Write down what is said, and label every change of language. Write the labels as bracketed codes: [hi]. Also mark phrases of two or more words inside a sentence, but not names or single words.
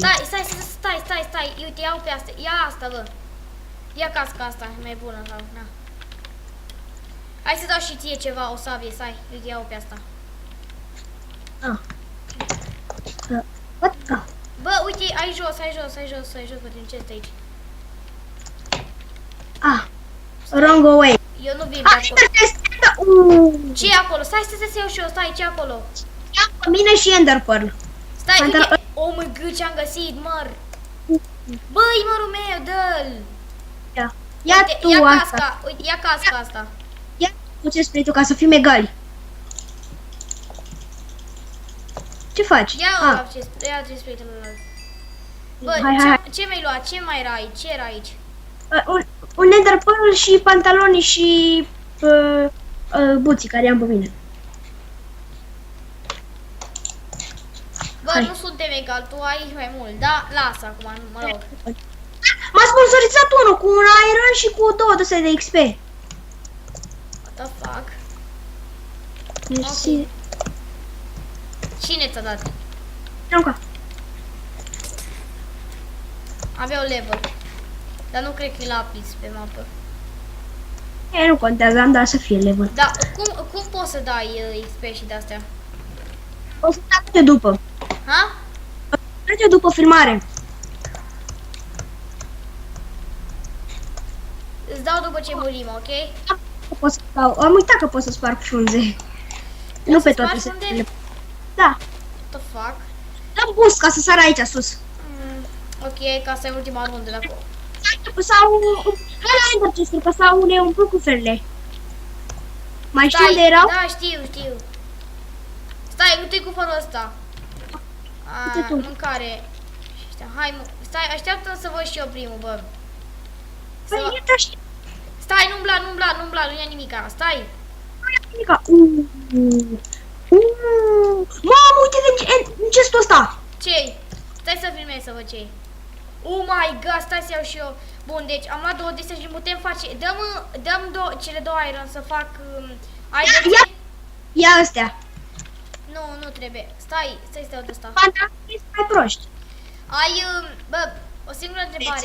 [ro] Stai, uite, iau pe asta, ia asta, bă. Ia casca asta, e mai bună, sau, na. Hai să dau și ție ceva, o sabie, stai, uite, iau pe asta. Ah. What? Ah. Bă, uite, ai jos, poate un chest aici. [en] Ah. Wrong way. [ro] Eu nu vin pe Ah, acolo. Ender chest! Ce e acolo? Stai să iau și eu, stai, ce e acolo? Ia pe mine și Ender Pearl. Stai, Pantalon- uite, [en] oh my god, [ro] ce-am găsit, măr. Băi, mărul meu, dă-l. Ia Uite, tu ia asta. casca, uite, ia casca asta. Ia tu ce spui tu ca să fim egali. Ce faci? Ia Ah, ăla ia ce spui celălalt. Bă, hai. ce mi-ai luat? Ce mai era aici? Ce era aici? un Ender Pearl și pantaloni și buții care am pe mine. Bă, Hai. nu suntem egal, tu ai mai mult, da? Lasă acum, mă rog. M-a sponsorizat unul cu un iron și cu 200 de XP. [en] What the fuck? [ro] Mersi. Cine ți-a dat? Încă. Avea un level. Dar nu cred că e lapis pe mapă. Nu contează, am dat să fie level. Da, cum poți să dai XP și de-astea? O să trece după. Ha? Trece după filmare. Îți dau după ce murim, ok? Pot să stau. Am uitat că pot să sparg frunze. Nu pe toate spargi se frunze? Da. [en] What the fuck? [ro] Dăm boost ca să sară aici sus. Ok, ca să ai ultima rundă de acolo. Sau... Hai la Ender chest-uri, că sau ne umplu cu ferile. Mai știu Stai, unde erau? Da, știu. Stai, nu-i cu fără ăsta. Uite tu. Mâncare. Hai, stai, așteaptă să văd și eu primul, bă. Păi, Să- e așa. Stai, nu umbla, nu ia nimica. Stai. Mica. Mamă, uite în chestul ăsta. Ce-i? Stai să filmez să văd ce-i. [en] Oh my god, [ro] stai să iau și eu. Bun, deci am luat 2 de astea și putem face... Dăm cele 2 iron să fac... Ai de ce? Ia astea. Nu trebuie. Stai să dau de asta. Pantaloni mai proști. Ai, bă, o singură întrebare.